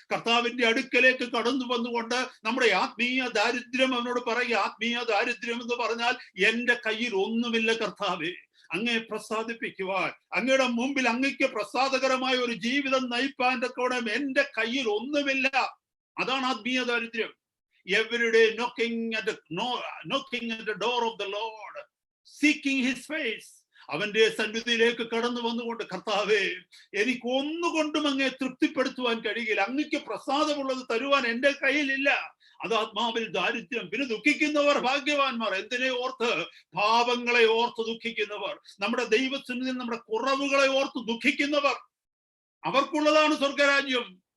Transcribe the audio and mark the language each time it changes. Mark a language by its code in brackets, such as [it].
[ml] കർത്താവിന്റെ അടുക്കലേക്ക് കടന്നു വന്നുകൊണ്ട് നമ്മുടെ ആത്മീയ ദാരിദ്ര്യം അവനോട് പറയുക. ആത്മീയ ദാരിദ്ര്യം എന്ന് പറഞ്ഞാൽ, എന്റെ കയ്യിൽ ഒന്നുമില്ല കർത്താവേ, അങ്ങയെ പ്രസാദിപ്പിക്കുവാൻ, അങ്ങയുടെ മുമ്പിൽ അങ്ങയ്ക്ക് പ്രസാദകരമായ ഒരു ജീവിതം നയിപ്പാൻ്റെ കൂടെ എന്റെ കയ്യിൽ ഒന്നുമില്ല. അതാണ് ആത്മീയ ദാരിദ്ര്യം. [en] Every day knocking at the door of the Lord, seeking his face. [ml] അവന്റെ സന്നിധിയിലേക്ക് കടന്നു വന്നുകൊണ്ട്, കർത്താവേ, എനിക്ക് ഒന്നുകൊണ്ടും അങ്ങയെ തൃപ്തിപ്പെടുത്തുവാൻ കഴിയില്ല, അങ്ങയ്ക്ക് പ്രസാദമുള്ളത് തരുവാൻ എന്റെ കയ്യിലില്ല. അത് ആത്മാവിൽ ദാരിദ്ര്യം. പിന്നെ ദുഃഖിക്കുന്നവർ ഭാഗ്യവാന്മാർ. എന്തിനെ ഓർത്ത്? പാപങ്ങളെ ഓർത്ത് ദുഃഖിക്കുന്നവർ, നമ്മുടെ ദൈവസന്നിധിയിൽ നമ്മുടെ കുറവുകളെ ഓർത്ത് ദുഃഖിക്കുന്നവർ, അവർക്കുള്ളതാണ് സ്വർഗരാജ്യം.